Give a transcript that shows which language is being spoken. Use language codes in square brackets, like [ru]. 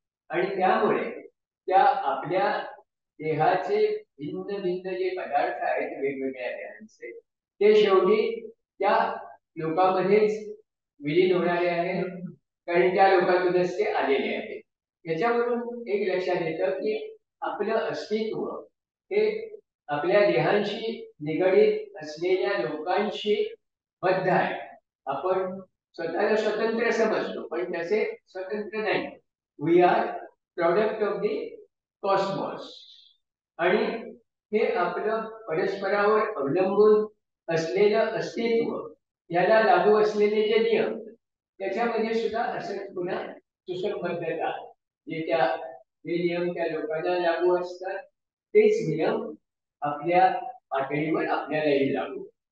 [mr] आणि त्यामुळे त्या आपल्या देहाचे भिन्न भिन्न जे पदार्थ आहेत वेगवेगळ्या देहांचे, ते शेवटी त्या लोकांमध्येच विलीन होणारे आहेत, कारण त्या लोकांतूनच ते आलेले आहेत. याच्यावरून एक लक्षात येतं की आपलं अस्तित्व हे आपल्या देहांशी निगडीत असलेल्या लोकांशी बद्ध आहे. आपण स्वतःला स्वतंत्र समजतो पण त्याचे स्वतंत्र नाही. [en] We are product of the cosmos. [mr] आणि हे आपलं परस्परावर अवलंबून असलेलं अस्तित्व, याला लागू असलेले जे नियम, त्याच्यामध्ये सुद्धा असं पुन्हा सुसंबद्धता, जे नियम त्या लोकांना लागू असतात तेच नियम आपल्या पातळीवर आपल्यालाही लागू.